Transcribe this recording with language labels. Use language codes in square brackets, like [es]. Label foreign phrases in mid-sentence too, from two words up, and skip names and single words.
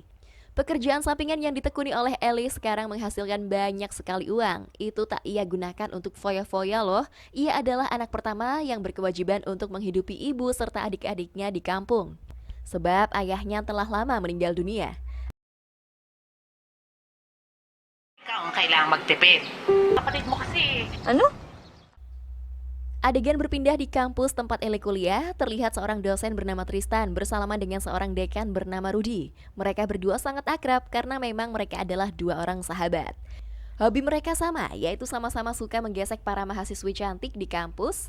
[id] Pekerjaan sampingan yang ditekuni oleh Eli sekarang menghasilkan banyak sekali uang. Itu tak ia gunakan untuk foya-foya loh. Ia adalah anak pertama yang berkewajiban untuk menghidupi ibu serta adik-adiknya di kampung. Sebab ayahnya telah lama meninggal dunia. [tl] Ikaw ang kailangang magtipid. Kapatid mo kasi. [id] Adegan berpindah di kampus tempat Ele kuliah, terlihat seorang dosen bernama Tristan bersalaman dengan seorang dekan bernama Rudy. Mereka berdua sangat akrab karena memang mereka adalah dua orang sahabat. Hobi mereka sama, yaitu sama-sama suka menggesek para mahasiswi cantik di kampus.